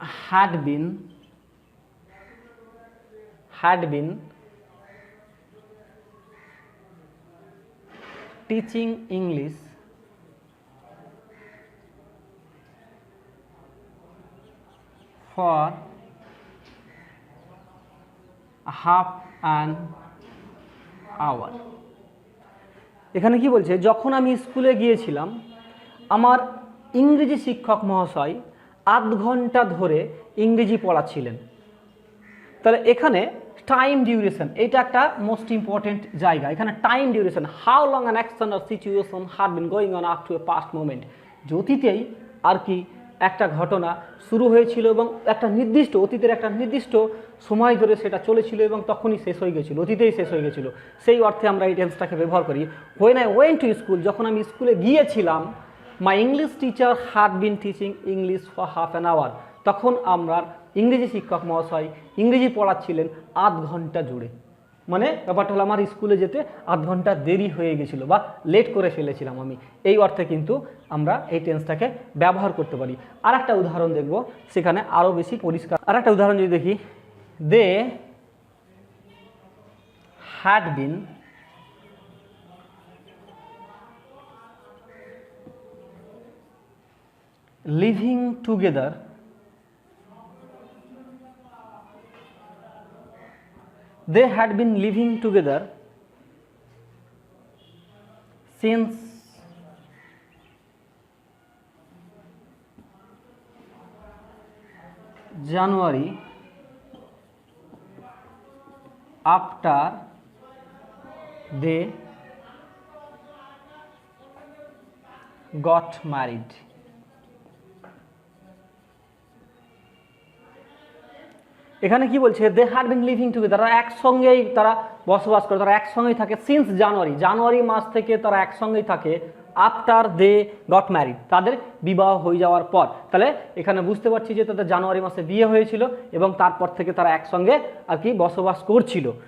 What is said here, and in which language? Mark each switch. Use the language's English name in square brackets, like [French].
[English] had been teaching English for half an hour। [Bangla] এখানে কি বলছে, যখন আমি স্কুলে গিয়েছিলাম আমার ইংরেজি শিক্ষক মহাশয় আধ ঘন্টা ধরে ইংরেজি পড়াচ্ছিলেন। তাহলে এখানে টাইম ডিউরেশন, এটা একটা মোস্ট ইম্পর্টেন্ট জায়গা। এখানে time duration, [English] how long an action or situation had been going on up to a past moment, [Bangla] অতীতেই আর কি একটা ঘটনা শুরু হয়েছিল এবং একটা নির্দিষ্ট অতীতের একটা নির্দিষ্ট সময় ধরে সেটা চলেছিল এবং তখনই শেষ হয়ে গেছিলো, অতীতেই শেষ হয়ে গেছিলো, সেই অর্থে আমরা এই টেন্সটাকে ব্যবহার করি। [English] when I went to school, [Bangla] যখন আমি স্কুলে গিয়েছিলাম, [English] my English teacher had been teaching English for half an hour, [Bangla] তখন আমার ইংরেজি শিক্ষক মহাশয় ইংরেজি পড়াচ্ছিলেন আধ ঘন্টা জুড়ে। মানে ব্যাপারটা হলো আমার স্কুলে যেতে আধ ঘন্টা দেরি হয়ে গেছিলো বা লেট করে ফেলেছিলাম আমি, এই অর্থে কিন্তু আমরা এই টেন্সটাকে ব্যবহার করতে পারি। আর একটা উদাহরণ দেখব, সেখানে আরও বেশি পরিষ্কার। আর একটা উদাহরণ যদি দেখি, [English] They had been living together they had been living together since January after they got married। [Bangla] এখানে কি বলছে, [English] they had been living together, [Bangla] তারা একসঙ্গেই তারা বসবাস করে, তারা একসঙ্গেই থাকে সিন্স জানুয়ারি মাস থেকে তারা একসঙ্গেই থাকে, [English] after they got married, [Bangla] তাদের বিবাহ হয়ে যাওয়ার পর। তাহলে এখানে বুঝতে পারছি যে তাদের জানুয়ারি মাসে বিয়ে হয়েছিল এবং তারপর থেকে তারা একসঙ্গে আর কি বসবাস করছিল।